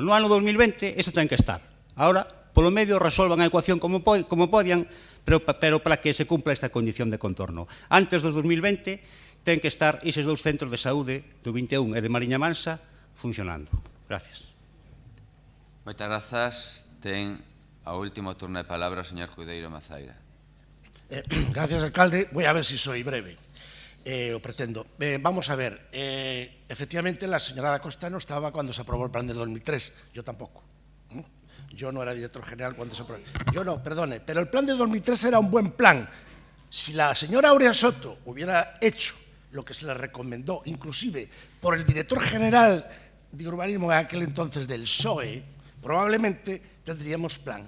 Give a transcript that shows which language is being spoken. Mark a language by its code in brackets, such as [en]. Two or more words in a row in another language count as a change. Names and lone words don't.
[gl] No ano 2020 isto ten que estar. Ahora, polo medio, resolvan a ecuación como podían, [es] pero para que se cumpla esta condición de contorno. [gl] Antes do 2020 ten que estar eses dous centros de saúde do 21 e de Mariña Mansa funcionando. Gracias. Moitas grazas. Ten a último turno de palabra o señor Cudeiro Mazaira. [es] Gracias, alcalde. Voy a ver si soy breve. O pretendo. Vamos a ver. Efectivamente, la señora da Costa no estaba cuando se aprobó el plan del 2003. Yo tampoco. Yo no era director general cuando se aprobó. Yo no, perdone. Pero el plan del 2003 era un buen plan. Si la señora Aurea Soto hubiera hecho lo que se le recomendó, inclusive por el director general de urbanismo en aquel entonces del PSOE, probablemente tendríamos plan.